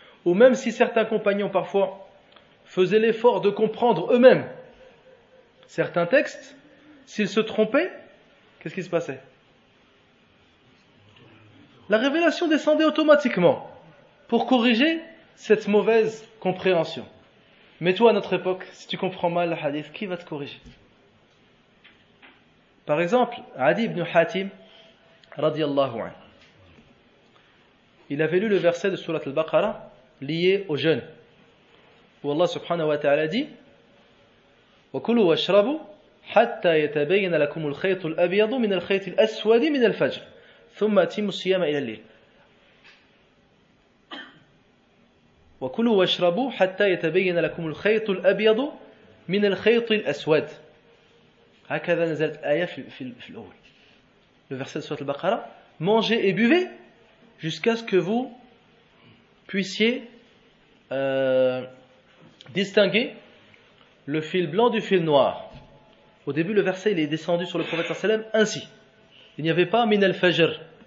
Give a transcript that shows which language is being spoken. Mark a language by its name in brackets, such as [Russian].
[French] Ou même si certains compagnons parfois faisaient l'effort de comprendre eux-mêmes certains textes, s'ils se trompaient, qu'est-ce qui se passait? La révélation descendait automatiquement. pour corriger cette mauvaise compréhension. Mais toi, à notre époque, si tu comprends mal le hadith, qui va te corriger? Par exemple, Adi ibn Hatim, [Arabic] radiyallahu anhu, [French] il avait lu le verset de Surat al-Baqarah lié au jeûne, où Allah [Arabic] subhanahu wa ta'ala [French] dit [Arabic] وَكُلُوا وَاشْرَبُوا حَتَّى يَتَبَيَّنَ لَكُمُ الْخَيْطُ الْأَبْيَضُ مِنَ الْخَيْطِ الْأَسْوَدِ مِنَ الْفَجْرِ ثُمَّ أَتِمُّوا الصِّيَامَ إِلَى اللَّيْلِ وَكُلُوا وَاشْرَبُوا حَتَّى يَتَبَيَّنَ لَكُمُ الْخَيْطُ الْأَبْيَضُ مِنَ الْخَيْطِ الْأَسْوَدِ هكذا نزلت الآية في الأول. [French] Le verset de Surat al-Baqarah, mangez et buvez jusqu'à ce que vous puissiez distinguer le fil blanc du fil noir. Au début, le verset il est descendu sur le prophète sallam ainsi. Il n'y avait pas [Arabic] min al-fajr.